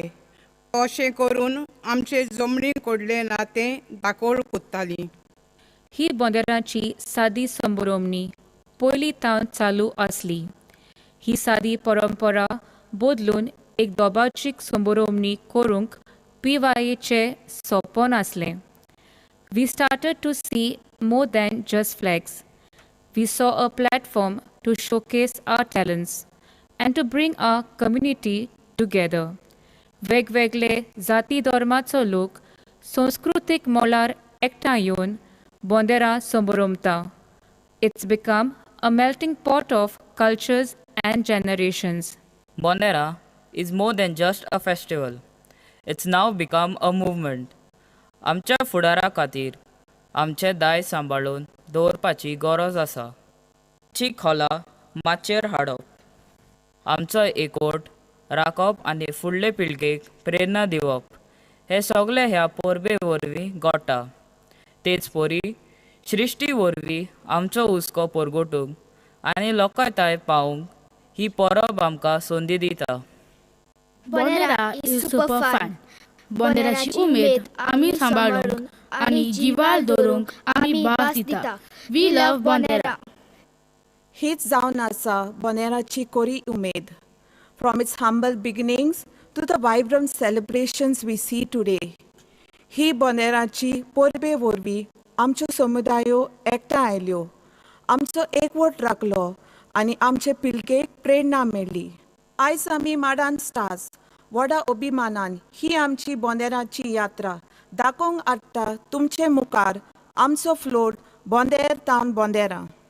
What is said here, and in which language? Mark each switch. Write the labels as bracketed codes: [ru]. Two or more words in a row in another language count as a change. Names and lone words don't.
[kok] अशें करून आमचे जमणी कोडले नातें दाखोळ कोत्तालीं. ही बोंदेरांची सादी संभरमणी पयलीं तावन चालू आसली. ही सादी परंपरा बदलून एक दोबाचीक संभरमणी करूंक PYAचे सोपन आसलें. [en] We started to see more than just flags. We saw a platform to showcase our talents and to bring our community together. [kok] वेगवेगळे जाती धर्माचो लोक संस्कृतीक मोलार एकठांय येवन बोंदेरां संभरमता. [en] It's become a melting pot of cultures and generations. Bondera is more than just a festival. It's now become a movement. [kok] आमच्या फुडारा खातीर आमचे दाय सांबाळून दवरपाची गरज आसा. ची खोला माचयेर हाडप, आमचो एकवट राखप आनी फुडले पिळगेक प्रेरणा दिवप हे सगळे ह्या परबे वरवीं घडटा. तेच परी सृश्टी वरवीं आमचो हुस्को परगटूंक आनी लोकांताय पावूंक ही परब आमकां संदी दिता. [en] Bondera is super fun. [kok] Bonderaची उमेद आमी सांबाळूंक आनी जिवाल दवरूंक आमी भास दिता. [en] We love Bondera. [kok] हीच जावन आसा बोंदेराची कोरी उमेद. [en] From its humble beginnings to the vibrant celebrations we see today. [kok] ही बोंदेराची परबे वरवीं आमच्यो समुदायो एकठांय आयल्यो, आमचो एकवट राखलो आनी आमचे पिळगेक प्रेरणा मेळ्ळी. आयज आमी माडान स्टार्स व्हडा अभिमानान ही आमची बोंदेराची यात्रा दाखोवंक हाडटा तुमचे मुखार आमचो फ्लोट बोंदेर तावन बोंदेरा.